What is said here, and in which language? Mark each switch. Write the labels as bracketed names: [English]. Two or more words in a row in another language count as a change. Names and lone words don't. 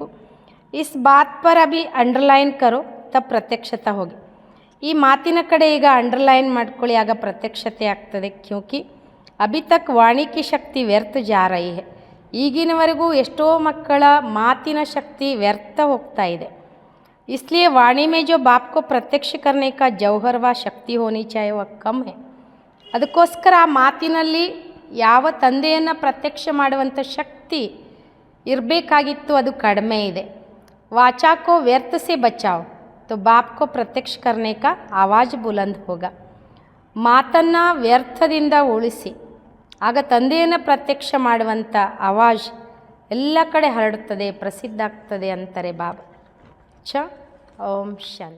[Hindi] इस बात पर अभी अंडरलाइन करो तब प्रत्यक्षता होगी. [Kannada] ಈ ಮಾತಿನ ಕಡೆ ಈಗ ಅಂಡರ್ಲೈನ್ ಮಾಡ್ಕೊಳ್ಳಿ, ಆಗ ಪ್ರತ್ಯಕ್ಷತೆ ಆಗ್ತದೆ. [Hindi] क्योंकि अभी तक वाणी की शक्ति व्यर्थ जा रही है. [Kannada] ಈಗಿನವರೆಗೂ ಎಷ್ಟೋ ಮಕ್ಕಳ ಮಾತಿನ ಶಕ್ತಿ ವ್ಯರ್ಥ ಹೋಗ್ತಾ ಇದೆ. [Hindi] इसलिए वाणी में जो बाप को प्रत्यक्ष करने का जौहर व शक्ति होनी चाहिए वह कम है. [Kannada] ಅದಕ್ಕೋಸ್ಕರ ಆ ಮಾತಿನಲ್ಲಿ ಯಾವ ತಂದೆಯನ್ನು ಪ್ರತ್ಯಕ್ಷ ಮಾಡುವಂಥ ಶಕ್ತಿ ಇರಬೇಕಾಗಿತ್ತು ಅದು ಕಡಿಮೆ ಇದೆ. [Hindi] वाचा को व्यर्थ से बचाओ तो बाप को प्रत्यक्ष करने का आवाज़ बुलंद होगा. [Kannada] ಮಾತನ್ನು ವ್ಯರ್ಥದಿಂದ ಉಳಿಸಿ ಆಗ ತಂದೆಯನ್ನು ಪ್ರತ್ಯಕ್ಷ ಮಾಡುವಂಥ ಆವಾಜ್ ಎಲ್ಲ ಕಡೆ ಹರಡುತ್ತದೆ, ಪ್ರಸಿದ್ಧ ಆಗ್ತದೆ ಅಂತಾರೆ ಬಾಬಾ. ಓಂ ಶಾಂತಿ.